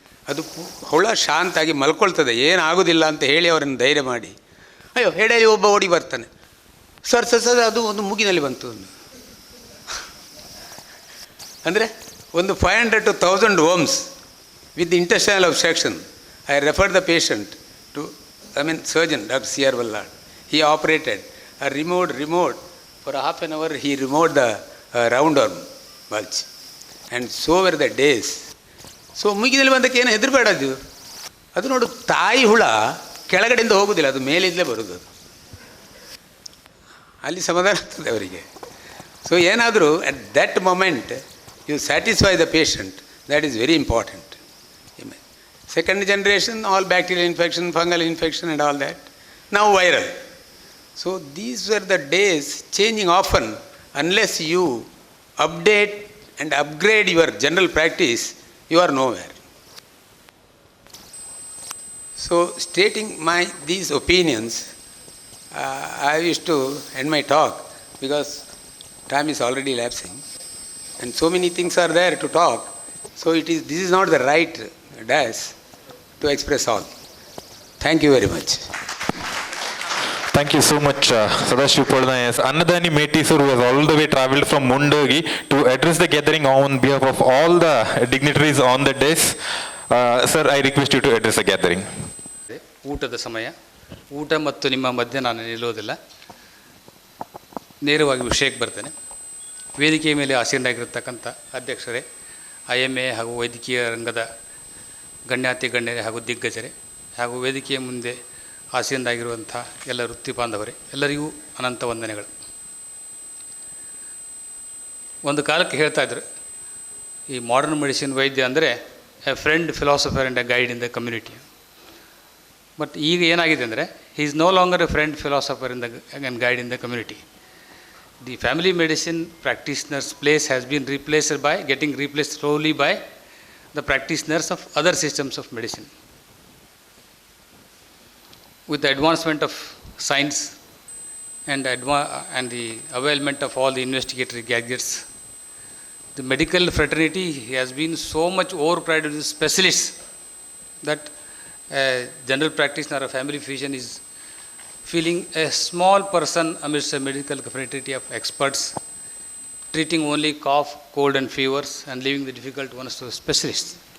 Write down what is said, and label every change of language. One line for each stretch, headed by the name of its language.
Kannada: ಅದು ಹುಳ ಶಾಂತಾಗಿ ಮಲ್ಕೊಳ್ತದೆ, ಏನಾಗೋದಿಲ್ಲ ಅಂತ ಹೇಳಿ ಅವರನ್ನು ಧೈರ್ಯ ಮಾಡಿ, ಅಯ್ಯೋ ಹೇಳಿ ಒಬ್ಬ ಓಡಿ ಬರ್ತಾನೆ, ಸರ್ ಸರ್ ಸರ್ ಅದು ಒಂದು ಮೂಗಿನಲ್ಲಿ ಬಂತು ಅಂದರೆ ಒಂದು
English: 500 to 1000 worms with intestinal obstruction. I referred the patient to surgeon Dr. C.R. Vallad. He operated, removed for half an hour, he removed the roundworm bulge, and so were the days.
Kannada: So ಮುಗಿದಲ್ಲಿ ಬಂದಕ್ಕೆ ಏನು ಹೆದರಬೇಡ, ಅದು ನೋಡು, ತಾಯಿ ಹುಳ ಕೆಳಗಡೆಯಿಂದ ಹೋಗೋದಿಲ್ಲ, ಅದು ಮೇಲಿಂದಲೇ ಬರೋದು, ಅದು ಅಲ್ಲಿ ಸಮಾಧಾನ ಆಗ್ತದೆ ಅವರಿಗೆ.
English: so
Kannada: ಏನಾದರೂ
English: At that moment you satisfy the patient, that is very important. Second generation all bacterial infection, fungal infection and all that,
Kannada: ನಾವು viral.
English: So these were the days, changing often. Unless you update and upgrade your general practice, you are nowhere. So stating these opinions, I wish to end my talk because time is already lapsing and so many things are there to talk. So this is not the right dash to express all. Thank you very much. Thank you so much, Sadashiv Polnayas. Annadani Metisur, who has all the way travelled from Mundogi to address the gathering on behalf of all the dignitaries on the desk. Sir, I request you to address the gathering.
Kannada: ಊಟದ ಸಮಯ, ಊಟ ಮತ್ತು ನಿಮ್ಮ ಮಧ್ಯೆ ನಾನು ನಿಲ್ಲೋದಿಲ್ಲ, ನೇರವಾಗಿ ವಿಷಯಕ್ಕೆ ಬರ್ತೇನೆ. ವೇದಿಕೆಯ ಮೇಲೆ ಆಸೀನರಾಗಿರ್ತಕ್ಕಂಥ ಅಧ್ಯಕ್ಷರೇ, IMA ಹಾಗೂ ವೈದ್ಯಕೀಯ ರಂಗದ ಗಣ್ಯಾತಿ ಗಣ್ಯರೇ ಹಾಗೂ ದಿಗ್ಗಜರೇ, ಹಾಗೂ ವೇದಿಕೆಯ ಮುಂದೆ ಆಸೀನರಾಗಿರುವಂಥ ಎಲ್ಲ ವೃತ್ತಿ ಬಾಂಧವರೇ, ಎಲ್ಲರಿಗೂ ಅನಂತ ವಂದನೆಗಳು. ಒಂದು ಕಾಲಕ್ಕೆ ಹೇಳ್ತಾಯಿದ್ರು, ಈ ಮಾಡರ್ನ್ ಮೆಡಿಸಿನ್ ವೈದ್ಯ ಅಂದರೆ
English: A friend, philosopher and a guide in the community. But
Kannada: ಈಗ ಏನಾಗಿದೆ ಅಂದರೆ,
English: He is no longer a friend, philosopher and guide in the community. The family medicine practitioner's place has been getting replaced slowly by the practitioners of other systems of medicine. With the advancement of science and the availment of all the investigatory gadgets, the medical fraternity has been so much overcrowded with specialists that a general practitioner or family physician is feeling a small person amidst a medical fraternity of experts, treating only cough, cold and fevers and leaving the difficult ones to specialists.